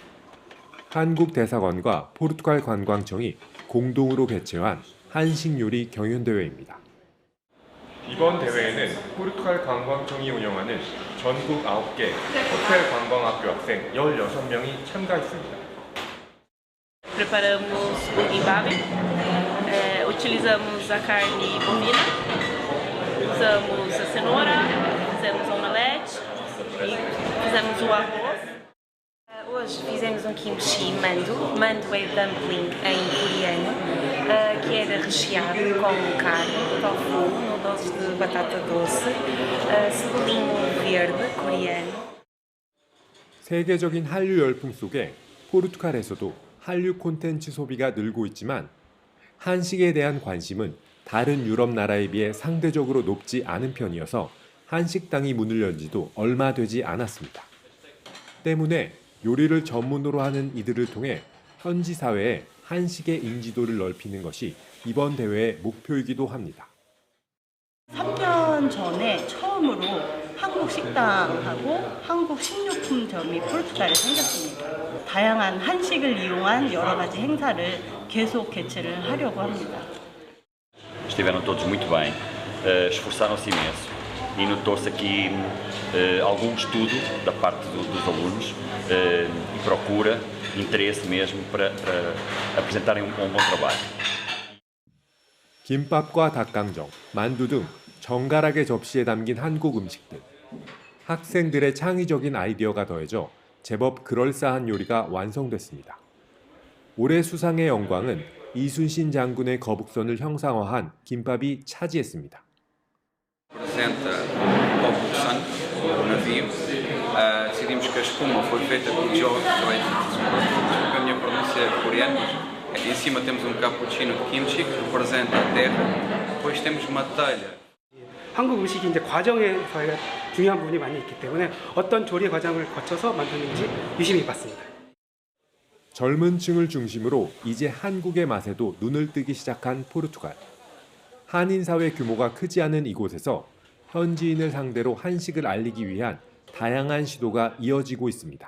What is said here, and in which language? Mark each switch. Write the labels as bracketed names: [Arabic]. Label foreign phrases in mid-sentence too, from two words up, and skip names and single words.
[Korean] 한국대사관과 포르투갈 관광청이 공동으로 개최한 한식요리 경연대회입니다. 이번 대회에는 포르투갈 관광청이 운영하는 전국 9개 호텔 관광학교 학생 16명이 참가했습니다. [Portuguese] Preparamos o guimbabe, utilizamos a carne bovina, usamos a cenoura, fizemos omelete e fizemos o arroz. Hoje fizemos kimchi mandu. Mandu é dumpling em coreano, que era recheado com carne, tofu, noodles de batata doce, cebolinho verde coreano. [Korean] 세계적인 한류 열풍 속에 포르투갈에서도 한류 콘텐츠 소비가 늘고 있지만 한식에 대한 관심은 다른 유럽 나라에 비해 상대적으로 높지 않은 편이어서 한식당이 문을 연 지도 얼마 되지 않았습니다. 때문에 요리를 전문으로 하는 이들을 통해 현지 사회에 한식의 인지도를 넓히는 것이 이번 대회의 목표이기도 합니다. 3년 전에 처음으로 한국 식당하고 한국 식료품점이 포르투갈에 생겼습니다. 다양한 한식을 이용한 여러 가지 행사를 계속 개최를 하려고 합니다. [Portuguese] Estiveram todos muito bem, esforçaram-se imenso e notou-se aqui algum estudo da parte dos alunos e procura, interesse mesmo para apresentarem bom trabalho. [Korean] 김밥과 닭강정, 만두 등 정갈하게 접시에 담긴 한국 음식들. 학생들의 창의적인 아이디어가 더해져 제법 그럴싸한 요리가 완성됐습니다. 올해 수상의 영광은 이순신 장군의 거북선을 형상화한 김밥이 차지했습니다. [Portuguese] Representa Cobusan, o navio. Decidimos que a espuma foi feita com George, a minha pronúncia é coreana. Em cima temos cappuccino de kimchi, que representa a terra. Depois temos uma telha. [Korean] 한국 음식이 이제 과정에 저희가 중요한 부분이 많이 있기 때문에 어떤 조리 과정을 거쳐서 만드는지 유심히 봤습니다. 젊은 층을 중심으로 이제 한국의 맛에도 눈을 뜨기 시작한 포르투갈. 한인 사회 규모가 크지 않은 이곳에서 현지인을 상대로 한식을 알리기 위한 다양한 시도가 이어지고 있습니다.